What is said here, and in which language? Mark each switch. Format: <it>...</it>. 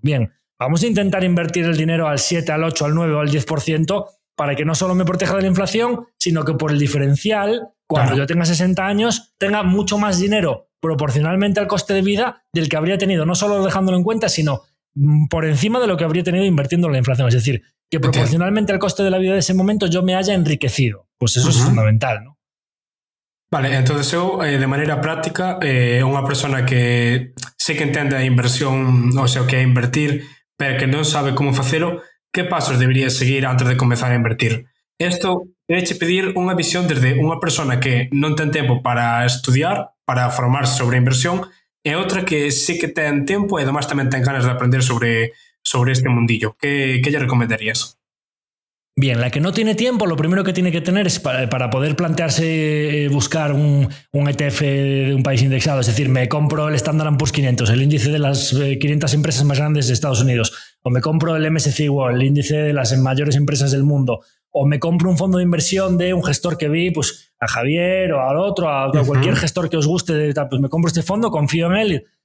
<es>Bien, vamos a intentar invertir el dinero al 7, al 8, al 9 o al 10% para que no solo me proteja de la inflación, sino que por el diferencial, cuando yo tenga 60 años, tenga mucho más dinero proporcionalmente al coste de vida del que habría tenido, no solo dejándolo en cuenta, sino por encima de lo que habría tenido invirtiendo en la inflación. Es decir, que proporcionalmente al coste de la vida de ese momento yo me haya enriquecido. Pues eso es fundamental, ¿no?</es> <gl>Vale, entonces eu, de maneira práctica, unha persona que sei que entende a inversión, o sea, o que é invertir, pero que non sabe como facelo, que pasos debería seguir antes de comezar a invertir? Isto é pedir unha visión desde unha persona que non ten tempo para estudiar, para formarse sobre a inversión, e outra que sí que ten tempo e además tamén ten ganas de aprender sobre este mundillo. Que lle recomendarías?</gl> <es>Bien, la que no tiene tiempo, lo primero que tiene que tener es para poder plantearse buscar un ETF de un país indexado, es decir, me compro el Standard & Poor's 500, el índice de las 500 empresas más grandes de Estados Unidos, o me compro el MSCI World, el índice de las mayores empresas del mundo, o me compro un fondo de inversión de un gestor que vi, pues a Javier o al otro, a cualquier gestor que os guste, pues me compro este fondo, confío en él.</es>